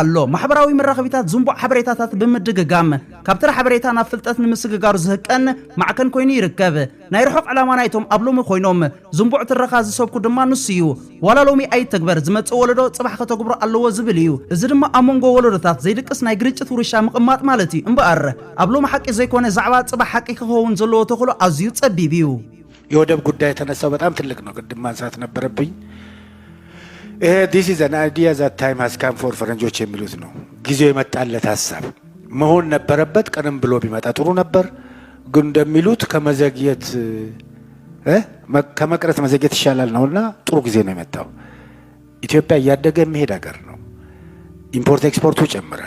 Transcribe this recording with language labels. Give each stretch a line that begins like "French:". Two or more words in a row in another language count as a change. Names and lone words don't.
Tigrinya: ኣሎ ማሕበራዊ መራኸቢታት ዝንቡዕ ሓበሬታታት ብምድግጋም ካብተራ ሓበሬታ ናብ ፍልጠት ንምስግጋሩ ዝህቀን ማዕከን ኮይኑ ይርከብ ናይ ርሑቕ ዕላማ ናይቶም ኣብ ሎሚ ኮይኖም ዝንቡዕ ትረኻ ዝሰብኩ ድማ ንሱ እዩ ዋላ ሎሚ ኣይተግበር ዝመጽእ ወለዶ ጽባሕ ከተግብሮ ኣለዎ ዝብል እዩ እዚ ድማ ኣብ መንጎ ወለዶታት ዘይድቅስ ናይ ግርጭት ውርሻ ምቕማጥ ማለት እዩ እምበኣር ኣብ ሎሚ ሓቂ ዘይኮነ ዛዕባ ጽባሕ ሓቂ ክኸውን ዘለዎ ተኽእሎ ኣዝዩ ጸቢብ እዩ
Amharic: የወደብ ጉዳይ የተነሳው በጣም ትልቅ ነው ቅድም ማንሳት ነበረብኝ
English: this is an idea that time has come for
Amharic: ፈረንጆች የሚሉት ነው ጊዜው የመጣለት ሐሳብ መሆን ነበረበት ቀደም ብሎ ቢመጣ ጥሩ ነበር ግን እንደሚሉት ከመዘግየት ከመቅረት መዘግየት ይሻላል ነውና ጥሩ ጊዜ ነው የመጣው ኢትዮጵያ ያደገ የሚሄድ ሀገር ነው ኢምፖርት ኤክስፖርቱ ይጨምራል